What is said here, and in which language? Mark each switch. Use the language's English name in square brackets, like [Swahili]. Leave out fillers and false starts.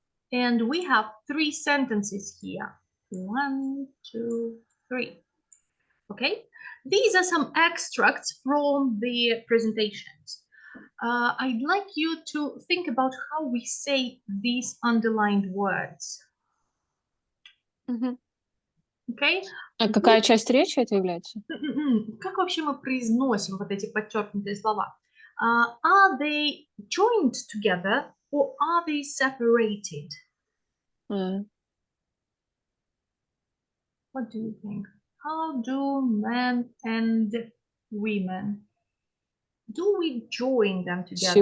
[English] And we have 3 sentences here. 1, 2, 3. Okay, these are some extracts from the presentations. I'd like you to think about how we say these underlined words. Okay? [Russian] А какая часть речи это является? Как вообще мы произносим вот эти подчеркнутые слова? [English] Are they joined together or are they separated? What do you think? How do men and women, do we join them together?